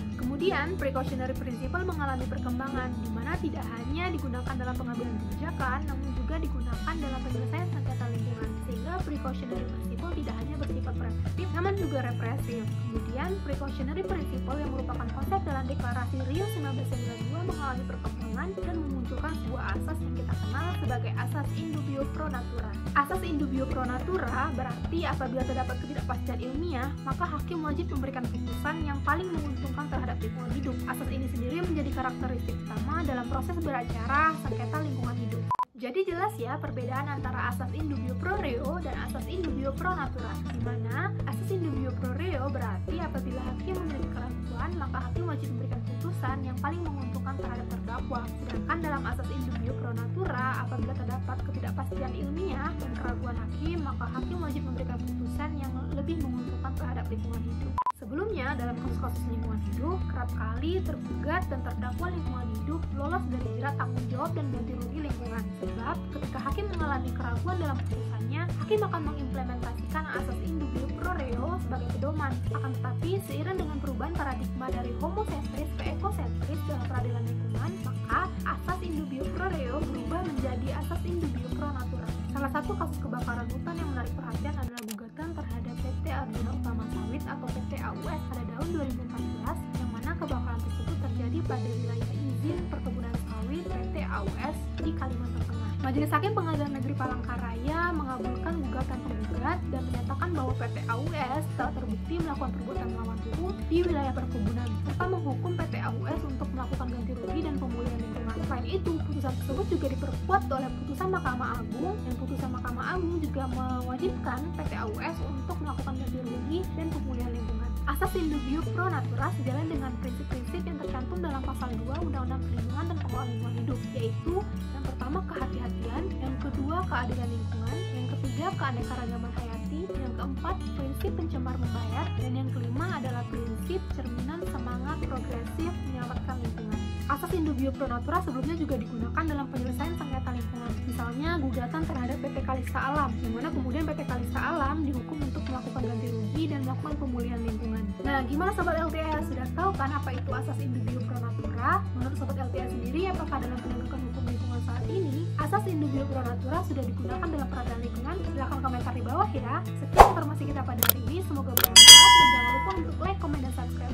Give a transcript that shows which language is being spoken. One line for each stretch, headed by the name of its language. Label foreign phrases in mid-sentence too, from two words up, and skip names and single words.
Indonesian: Kemudian,
English: precautionary principle
Indonesian: mengalami perkembangan, di mana tidak hanya digunakan dalam pengambilan kebijakan, namun juga digunakan dalam penyelesaian sengketa lingkungan, sehingga
English: precautionary principle
Indonesian: tidak hanya bersifat preventif, namun juga represif. Kemudian,
English: precautionary principle
Indonesian: yang merupakan konsep dalam deklarasi Rio 1992 mengalami perkembangan dan memunculkan sebuah asas yang kita kenal sebagai asas
Latin: in dubio pro natura.
Indonesian: Asas
Latin: in dubio pro natura
Indonesian: berarti apabila terdapat ketidakpastian ilmiah, maka hakim wajib memberikan putusan yang paling menguntungkan terhadap lingkungan hidup. Asas ini sendiri menjadi karakteristik utama dalam proses beracara sengketa lingkungan hidup. Jadi jelas ya perbedaan antara asas
Latin: in dubio pro reo
Indonesian: dan asas
Latin: in dubio pro natura,
Indonesian: di mana asas
Latin: in dubio pro reo
Indonesian: berarti apabila hakim memiliki keraguan, maka hakim wajib memberikan putusan yang paling menguntungkan terhadap terdakwa. Sedangkan dalam asas
Latin: in dubio pro natura,
Indonesian: apabila terdapat ketidakpastian ilmiah dan keraguan hakim, maka hakim wajib memberikan putusan yang lebih menguntungkan terhadap lingkungan hidup. Sebelumnya, dalam kasus-kasus lingkungan hidup, kerap kali tergugat dan terdakwa lingkungan hidup lolos dari jerat tanggung jawab dan ganti rugi lingkungan. Sebab, ketika hakim mengalami keraguan dalam putusannya, hakim akan mengimplementasikan asas
Latin: in dubio pro reo
Indonesian: sebagai pedoman. Akan tetapi, seiring dengan perubahan paradigma dari homosentris ke ekosentris dalam peradilan lingkungan, maka asas
Latin: in dubio pro reo
Indonesian: berubah menjadi asas
Latin: in dubio pro natura.
Indonesian: Salah satu kasus kebakaran hutan yang menarik perhatian adalah gugatan terhadap PT Arjuna Utama Sawit atau PT AUS pada tahun 2014, yang mana kebakaran tersebut terjadi pada wilayah izin perkebunan sawit PT AUS di Kalimantan Tengah. Majelis Hakim Pengadilan Negeri Palangkaraya mengabulkan gugatan penggugat dan menyatakan bahwa PT AUS telah terbukti melakukan perbuatan melawan hukum di wilayah perkebunan, serta menghukum PT AUS untuk melakukan ganti rugi dan pemulihan lingkungan. Selain itu, putusan tersebut juga diperkuat oleh putusan Mahkamah Agung, dan putusan Mahkamah Agung juga mewajibkan PT AUS untuk melakukan ganti rugi dan pemulihan lingkungan. Asas
Latin: in dubio pro natura
Indonesian: sejalan dengan prinsip-prinsip yang tercantum dalam pasal 2 Undang-Undang Perlindungan dan Pengelolaan Lingkungan Hidup, yaitu yang pertama kehati-hatian, yang kedua keadilan lingkungan, yang ketiga keanekaragaman hayati, yang keempat prinsip pencemar membayar, dan yang kelima adalah prinsip cerminan semangat progresif menyelamatkan lingkungan. Asas
Latin: in dubio pro natura
Indonesian: sebelumnya juga digunakan dalam penyelesaian sengketa lingkungan, misalnya gugatan terhadap PT Kalista Alam, yang mana kemudian PT Kalista Alam dihukum untuk melakukan ganti rugi dan melakukan pemulihan lingkungan. Nah, gimana Sobat LTS? Sudah tahu kan apa itu asas
Latin: in dubio pro natura?
Indonesian: Menurut Sobat LTS sendiri, apakah dalam penegakan hukum lingkungan saat ini, asas
Latin: in dubio pro natura
Indonesian: sudah digunakan dalam peradilan lingkungan? Silahkan komentar di bawah ya. Sekian informasi kita pada hari ini, semoga bermanfaat, dan jangan lupa untuk like, komen, dan subscribe